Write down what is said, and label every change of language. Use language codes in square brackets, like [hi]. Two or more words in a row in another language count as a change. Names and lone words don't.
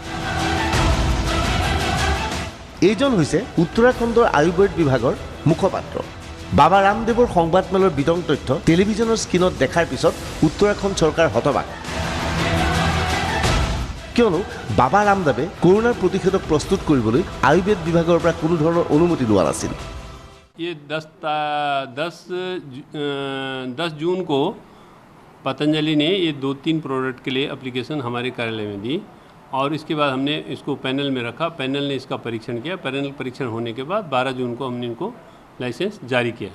[as] এইজন হৈছে উত্তৰাখণ্ডৰ আয়ুৰ্বেদ বিভাগৰ মুখপাত্ৰ। বাবা ৰামদেৱৰ সংবাদমেলৰ বিতং তথ্য টেলিভিছনৰ স্ক্ৰীণত দেখাৰ পিছত উত্তৰাখণ্ড চৰকাৰ হতবাক। কিয়নো বাবা ৰামদেৱে কৰোনাৰ প্ৰতিষেধক প্ৰস্তুত কৰিবলৈ আয়ুৰ্বেদ বিভাগৰ পৰা কোনো ধৰণৰ অনুমতি লোৱা নাছিল। [hi] ये 10 जून को पतंजलि ने ये 2-3 प्रोडक्ट के लिए एप्लीकेशन हमारे कार्यालय में दी और इसके बाद हमने इसको पैनल में रखा। पैनल ने इसका परीक्षण किया। पैनल परीक्षण होने के बाद 12 जून को हमने इनको लाइसेंस जारी किया।